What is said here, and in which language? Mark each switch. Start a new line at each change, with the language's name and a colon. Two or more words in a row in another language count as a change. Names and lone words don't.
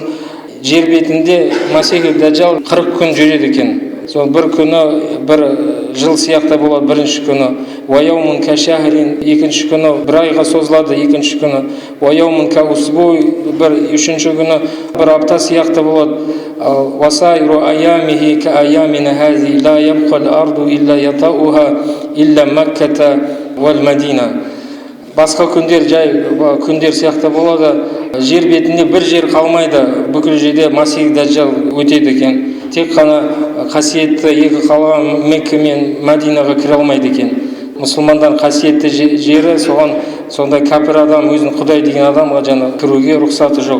Kazakh: Жер бетінде масихи даджал 40 күн жүреді екен. Сол бір күні бір жыл сияқты болады, бірінші күні.
Arabic: "ويوم كشهر",
Kazakh: екінші күні бір айға созылады, екінші күні.
Arabic: "ويوم كأسبوع",
Kazakh: үшінші күні бір апта сияқты болады.
Arabic: "وسائر أيامه كأيامنا هذه لا يبقى الأرض إلا يطؤها إلا مكة والمدينة."
Kazakh: Басқа күндер жай күндер сияқты болады. Жер бетінде бір жер қалмайды, бүкіл жерде масих даджал өтеді екен. Тек қана қасиетті екі қалаға, Мекке мен Мәдинаға кіре алмайды екен. Мұсылмандар қасиетті жері, соған сондай кәпір адам, өзін құдай деген адамға жаңа кіруге рұқсаты жоқ.